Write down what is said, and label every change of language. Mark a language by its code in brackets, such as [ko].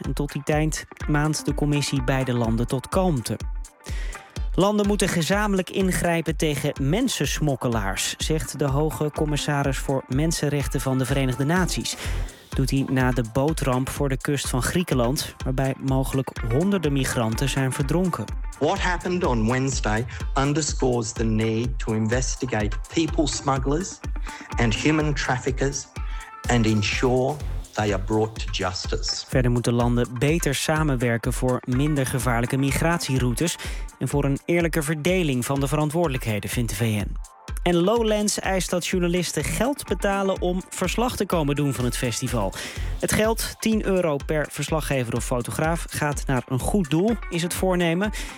[nl] En tot die tijd maant de Commissie beide landen tot kalmte. Landen moeten gezamenlijk ingrijpen tegen mensensmokkelaars, zegt de hoge commissaris voor mensenrechten van de Verenigde Naties. Doet hij na de bootramp voor de kust van Griekenland, waarbij mogelijk honderden migranten zijn verdronken. [en] What happened on Wednesday underscores the need to investigate people smugglers and human traffickers and ensure they are brought to justice. [nl] Verder moeten landen beter samenwerken voor minder gevaarlijke migratieroutes en voor een eerlijke verdeling van de verantwoordelijkheden, vindt de VN. En Lowlands eist dat journalisten geld betalen om verslag te komen doen van het festival. Het geld, 10 euro per verslaggever of fotograaf, gaat naar een goed doel, is het voornemen.